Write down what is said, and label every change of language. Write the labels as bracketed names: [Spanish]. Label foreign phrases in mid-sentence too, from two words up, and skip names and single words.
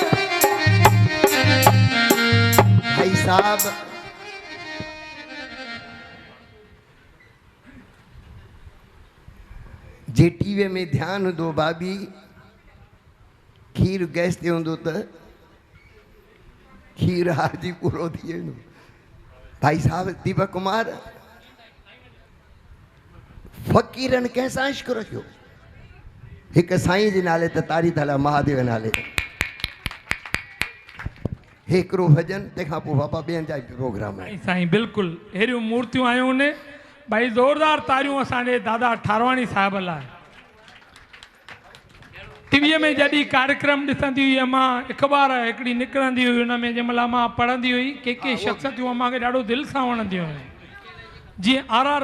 [Sindhi] भाई साहब जे टीवी में ध्यान हूंदो भाभी खीर गैस ते हूंदो त खीर हारजी पूरो थी वेंदो भाई साहब दीपक कुमार फ़क़ीरनि कंहिंसां इश्क रखियो हिकु साईं जे नाले त तारी थाला महादेव नाले हिकिड़ो भॼन तंहिंखां पोइ बाबा ॿियनि जा प्रोग्राम आहे साईं बिल्कुलु अहिड़ियूं मूर्तियूं आयूं आहिनि भाई ज़ोरदार तारियूं असांजे दादा ठारवाणी साहिब लाइ टीवीअ में जॾहिं कार्यक्रम ॾिसंदी हुई अमां अख़बार हिकिड़ी निकिरंदी हुई हुन में जंहिंमहिल अमां पढ़ंदी हुई के शख़्सियतूं अमां खे ॾाढो दिलि सां वणंदियूं हुयूं जीअं R.R.